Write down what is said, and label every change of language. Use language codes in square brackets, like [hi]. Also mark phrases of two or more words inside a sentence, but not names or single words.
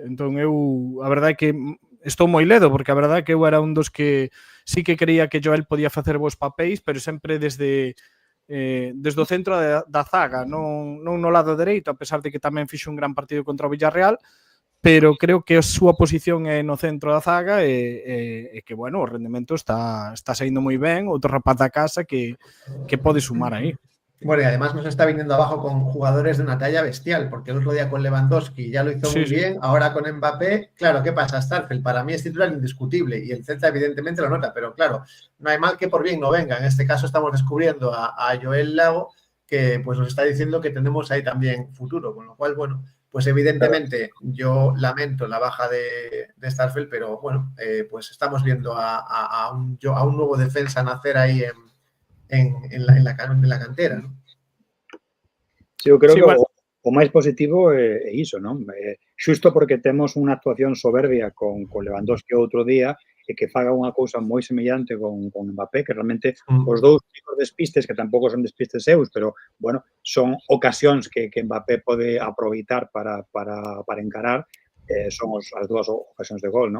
[gl] Entón, eu, a verdade é que estou moi ledo, porque a verdade é que eu era un dos que sí que creía que Joel podía facer bons papéis, pero sempre desde o centro da zaga, non no lado dereito, a pesar de que tamén fixo un gran partido contra o Villarreal, pero creo que a súa posición é no centro da zaga e que, bueno, o rendemento está saindo moi ben, outro rapaz da casa que pode sumar aí. [es] Bueno, y además nos está viniendo abajo con jugadores de una talla bestial, porque el otro día con Lewandowski ya lo hizo muy bien, ahora con Mbappé, claro, ¿qué pasa? Starfelt para mí es titular indiscutible y el Celta evidentemente lo nota, pero claro, no hay mal que por bien no venga. En este caso estamos descubriendo a Joel Lago, que pues nos está diciendo que tenemos ahí también futuro, con lo cual, bueno, pues evidentemente yo lamento la baja de Starfelt, pero bueno, pues estamos viendo a un nuevo defensa nacer ahí en la cantera, ¿no? [gl] Sí, eu creo Sí, que bueno. o máis positivo é iso, non? Xusto porque temos unha actuación soberbia con Lewandowski outro día e que faga unha cousa moi semellante con Mbappé, que realmente os dous tipos de despistes, que tampouco son despistes seus, pero, bueno, son ocasións que Mbappé pode aproveitar para encarar, son as dúas ocasións de gol, non?